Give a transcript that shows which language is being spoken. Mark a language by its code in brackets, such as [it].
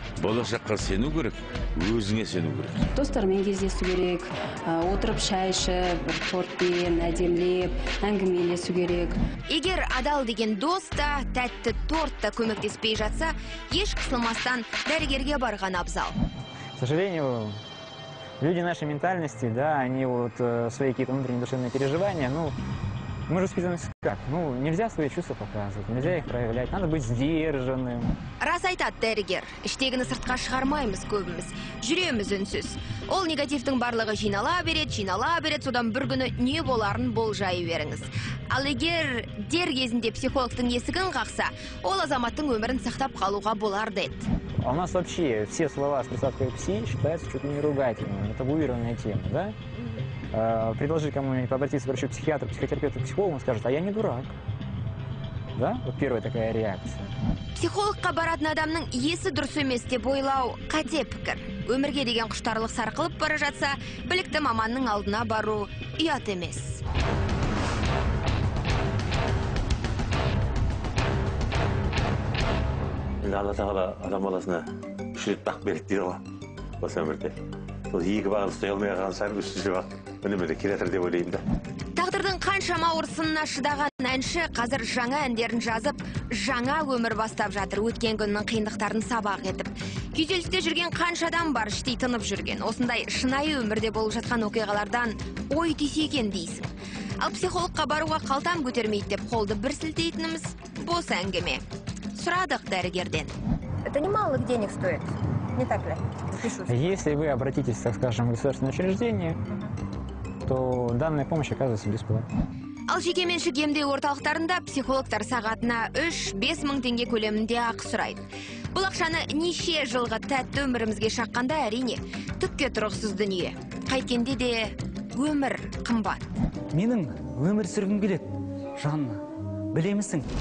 [kk] Болашаққа сену керек, өзіңе сену керек. Достармен кездесу керек, отырып шай ішіп, тортпен әдемілеп, әңгімелесу керек. Егер адал деген дос та, тәтті торт та көмектеспей жатса, еш қысылмастан дәрігерге барған абзал. [ru] К сожалению, люди нашей ментальности, да, они вот свои какие-то внутренние душевные переживания, мы же воспитаны как? Нельзя свои чувства показывать, нельзя их проявлять, надо быть сдержанным. [kk] Рас айтады дәрігер, іштегіні сыртқа шығармаймыз көбіміз, жүреміз үнсіз. Ол негативтің барлығы жинала береді, содан бір күні не боларын болжай беріңіз. Ал егер дер кезінде психологтың есігін қақса, ол азаматтың өмірін сақтап қалуға болар деді. [ru] А у нас вообще все слова с приставкой «пси» считаются чуть ли не ругательными, табуированная тема, да? Предложи кому-нибудь обратиться к врачу-психиатру, психотерапевту, психологу, он скажет: а я не дурак. Да? Вот первая такая реакция. [kk] Психологқа баратын адамның есі дұрыс емес деп ойлау қате пікір. Өмірге деген құштарлық сарқылып бара жатса, білікті маманның алдына бару ұят емес. Алла тағала адам баласына 3 рет бақ береді дейді ғой, осы өмірде. Сол 2 бағын ұстай алмай қалған сайын 3-ші бақ үнемі келетір деп ойлаймын да. Тағдырдың қаншама ұрсынына шыдаған әнші қазір жаңа әндерін жазып, жаңа өмір бастап жатыр, өткен күннің қиындықтарын сабақ етіп. Күйзелісте жүрген қанша адам бар, іштей тынып жүрген. Осындай шынайы өмірде болып жатқан оқиғалардан ой түйсе екен дейсің. Ал психологқа баруға қалтам көтермейді деп қолды бір сілтейтініміз бос әңгіме. Сұрадық дәрігерден. [ru] Это немалых денег стоит, не так ли? Если вы обратитесь, так скажем, в государственное учреждение, то данная помощь оказывается бесплатной. [kk] Ал жекеменшік емдеу орталықтарында психологтар сағатына 3-5 мың теңге көлемінде ақы сұрайды. Бұл ақшаны неше жылғы тәтті өмірімізге шаққанда әрине түкке тұрғысыз дүние. Қайткенде де өмір қымбат. Менің өмір сүргім келеді, Жанна, білемісің?